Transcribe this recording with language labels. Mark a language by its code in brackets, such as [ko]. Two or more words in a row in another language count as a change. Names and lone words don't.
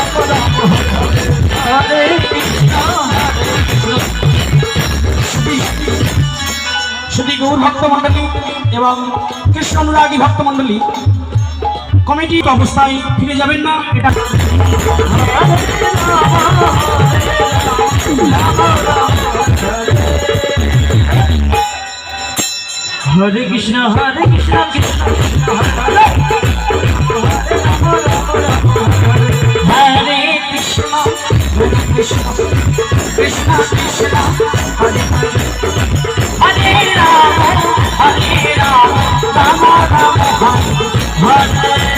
[sa] हरे कृष्ण [bn] শুধু গৌর ভক্ত মণ্ডলী এবং কৃষ্ণ অনুরাগী ভক্ত মণ্ডলী কমিটি অবস্থায় ফিরে যাবেন না এটা [sa] हरे कृष्ण हरे कृष्ण कृष्ण कृष्ण हरे हरे कृष्ण हरे कृष्ण कृष्ण कृष्ण हरे हरे राम हरे राम राम राम हरे